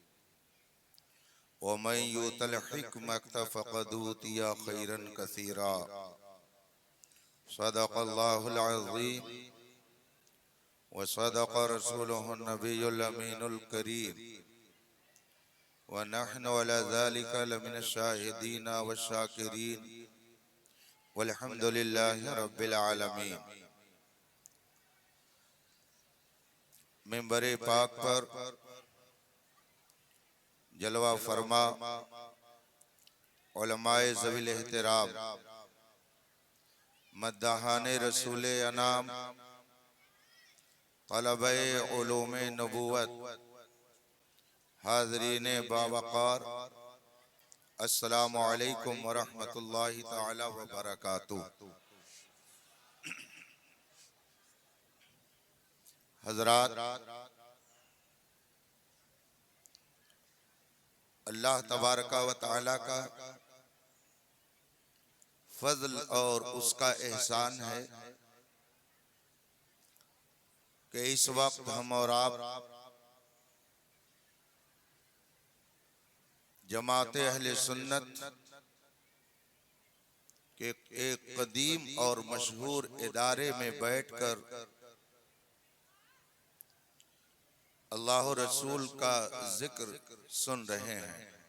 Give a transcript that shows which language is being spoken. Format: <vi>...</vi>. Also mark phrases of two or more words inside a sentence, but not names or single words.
<ar>ومن يؤت الحكمة فقد أوتي خيرا كثيرا صدق الله العظيم وصدق رسوله النبي الأمين الكريم ونحن على ذلك لمن الشاهدين والشاكرين والحمد لله رب العالمين।</ar> <ur>منبر پاک پر جلوہ فرما علمائے ذوی الاحترام مداحانِ رسولِ انام طلبۂ علومِ نبوت حاضرینِ باوقار</ur> <ar>السلام عليكم ورحمة الله تعالى وبركاته.</ar> <ur>حضرات، اللہ تبارک و تعالیٰ کا فضل اور اس کا احسان ہے کہ اس وقت ہم اور آپ جماعتِ اہلِ سنت کے ایک قدیم اور مشہور ادارے میں بیٹھ کر اللہ رسول کا ذکر سن رہے ہیں.</ur>